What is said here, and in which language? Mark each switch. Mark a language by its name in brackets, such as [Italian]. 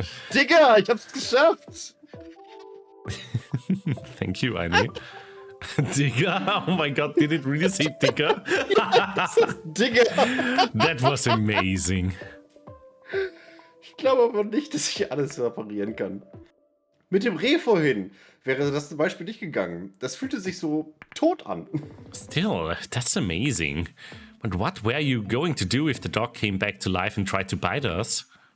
[German] Digga, ich hab's geschafft! [English] Thank you, Annie. Digga, oh my god, did it really say Digga? [German] Digga! [English] That was amazing. [German] Ich glaube aber nicht, dass ich alles reparieren kann. Mit dem Reh vorhin wäre das zum Beispiel nicht gegangen. Das fühlte sich so tot an. [English] Still, that's amazing. But what were you going to do if the dog came back to life and tried to bite us?